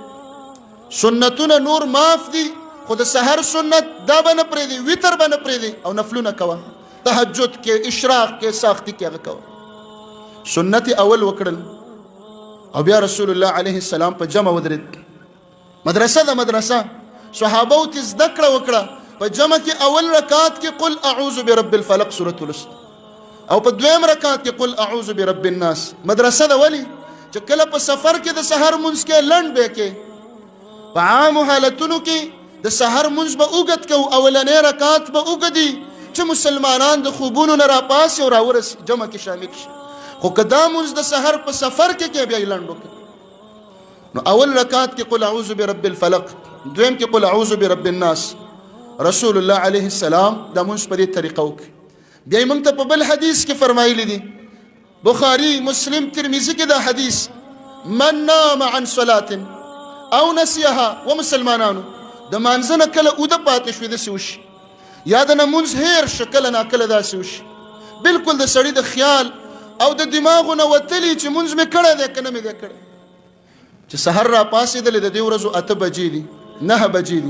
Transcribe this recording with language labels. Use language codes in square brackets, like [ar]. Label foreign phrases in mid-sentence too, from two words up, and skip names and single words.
[ps] سنتونه نور معاف دي، خو د سحر سنت دا به نه پرېږدې، وتر به نه پرېږدې او نفلونه کوه، تهجد کې، اشراق کې، ساختي کې هغه کوه. سنت اول وکړل او بیا رسول الله علیه السلام په جمع ودرېد. مدرسه ده مدرسه، صحابو ته زده کړه وکړه. په جمع کې اول رکعت کې [ar] قل اعوذ برب الفلق سورة الست، [ps] او په دویم رکعت کې [ar] قل اعوذ برب الناس. [ps] مدرسه ده ولی چې کله په سفر کې د سحر مونځ کې لنډ به کې، په عامو حالتونو کې د سحر مونځ به اوږد کوو، اولنی رکعت به اوږدي چې مسلمانان د خوبونو نه راپاسي او راورسي جمع کې شامل شي. خو که دا مونځ د سحر په سفر کې بیا یې لنډ وکړي، نو اول رکعت کې [ar] قل اعوذ برب الفلق، دویم کې قل اعوذ برب الناس. [ps] رسول الله علیه السلام دا مونځ په دې طریقه وکړي. بیا یې موږ ته په بل حدیث کې فرمایلی دي، بخاري، مسلم، ترمذي کې دا حدیث، [ar] من نام عن صلاة او نسیها. [ps] و مسلمانانو د مانځه نه کله اوده پاتې شوي داسې وشي، یا د نه مونځ هیر شه کله ناکله داسې وشي، بلکل د سړي د خیال او د دماغو نه وتلي چې مونځ مې کړی دی که نه مې دی کړی. چې سحر را پاسېدلې د دې ورځو 8 بجې دي، 9 بجې دي.